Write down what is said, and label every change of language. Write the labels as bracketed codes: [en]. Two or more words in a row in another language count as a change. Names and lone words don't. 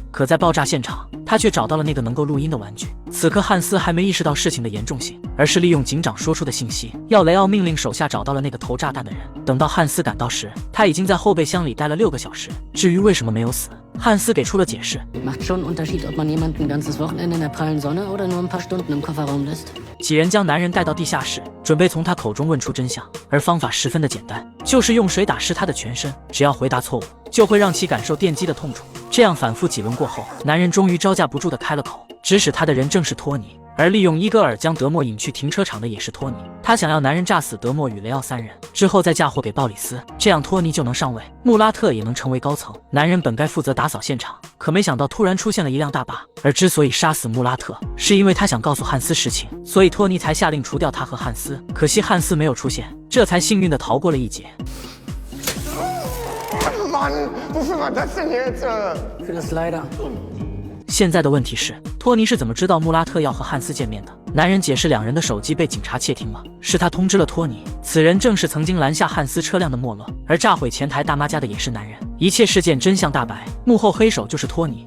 [zh] 可在爆炸现场，他却找到了那个能够录音的玩具。此刻汉斯还没意识到事情的严重性，而是利用警长说出的信息，要雷奥命令手下找到了那个投炸弹的人。等到汉斯赶到时，他已经在后备箱里待了6个小时。至于为什么没有死，汉斯给出了解释。 [de] Macht schon einen Unterschied, ob man jemanden ein ganzes Wochenende in der prallen Sonne oder nur ein paar Stunden im Kofferraum lässt. [zh] 几人将男人带到地下室，准备从他口中问出真相，而方法十分的简单，就是用水打湿他的全身，只要回答错误，就会让其感受电击的痛楚。这样反复几轮过后，男人终于招架不住的开了口，指使他的人正是托尼。而利用伊戈尔将德莫引去停车场的也是托尼，他想要男人炸死德莫与雷奥3人，之后再嫁祸给鲍里斯，这样托尼就能上位，穆拉特也能成为高层。男人本该负责打扫现场，可没想到突然出现了一辆大巴，而之所以杀死穆拉特，是因为他想告诉汉斯实情，所以托尼才下令除掉他和汉斯。可惜汉斯没有出现，这才幸运地逃过了一劫。 [de] Mann, wofür war das denn jetzt? Für das leider. [zh] 现在的问题是，托尼是怎么知道穆拉特要和汉斯见面的？男人解释，2人的手机被警察窃听了，是他通知了托尼。此人正是曾经拦下汉斯车辆的莫勒，而炸毁前台大妈家的也是男人。一切事件真相大白，幕后黑手就是托尼。